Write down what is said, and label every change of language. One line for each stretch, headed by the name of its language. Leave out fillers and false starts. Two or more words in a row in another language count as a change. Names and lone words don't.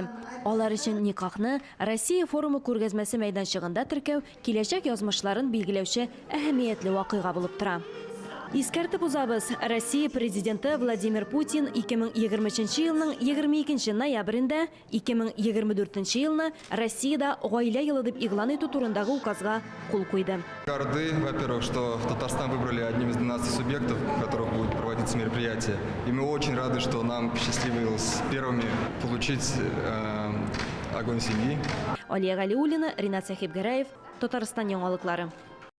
Tatar: Алар өчен никахны Россия форумы күргәзмәсе мәйданчыгында теркәү киләчәк язмышларын билгеләүче әһәмиятле вакыйга булып тора. Искәртеп узабыз, Россия президенты Владимир Путин 2023 елның 22 ноябрендә 2024 елны Россиядә гаилә елы дип игълан итү турындагы указга кул куйды.
Russian: Горды, во-первых, что Татарстан выбрали одним из 12 субъектов, в которых будет проводиться мероприятие. И мы очень рады, что нам посчастливилось первыми получить огонь семьи.
Tatar: Алия Галиуллина, Ринат Сахибгараев, Татарстан яңалыклары.